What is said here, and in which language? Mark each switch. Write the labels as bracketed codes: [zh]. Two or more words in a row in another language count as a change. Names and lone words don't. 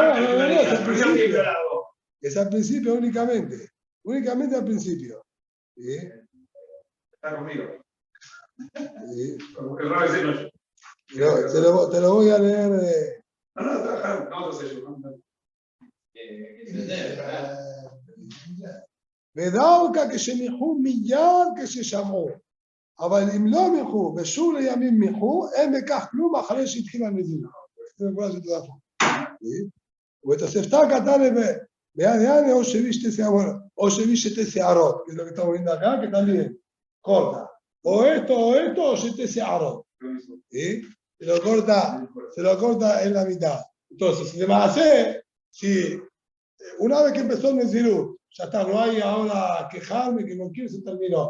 [es] No, es al principio. Es al principio únicamente. Únicamente al principio. ¿Sí? Está conmigo. ¿Sí? El rabo es el Te lo voy a leer No, trabajaron, nosotros ellos. [he] ודווקא כשמיחו מיד כששמעו. אבל אם לא מיחו ושוב לימים מיחו, אין בכך כלום אחרי שהתחילה הנזירה. ובתוספתא כתב ביד או שהביא שתי שערות, [es] que es lo que estamos viendo acá, que también corta. O esto, o 7 שערות. ¿Sí? Se lo corta en la mitad. Entonces, si le va a hacer, si una vez que empezó el Nezirut, ya está, no hay ahora quejarme, que no quiere, se terminó.